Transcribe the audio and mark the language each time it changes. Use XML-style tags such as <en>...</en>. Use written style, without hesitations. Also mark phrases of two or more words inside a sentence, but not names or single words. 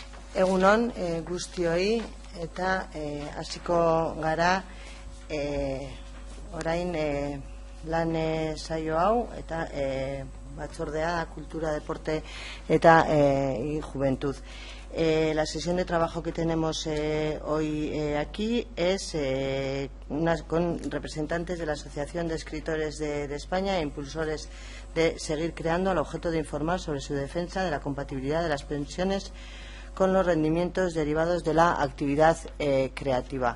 <eu>Egunon guztioi eta hasiko gara orain lan saio hau eta batzordea Cultura, Deporte y Juventud.</eu> <es>La sesión de trabajo que tenemos hoy aquí es con representantes de la Asociación de Escritores de España e impulsores de Seguir Creando, al objeto de informar sobre su defensa de la compatibilidad de las pensiones con los rendimientos derivados de la actividad creativa.</es>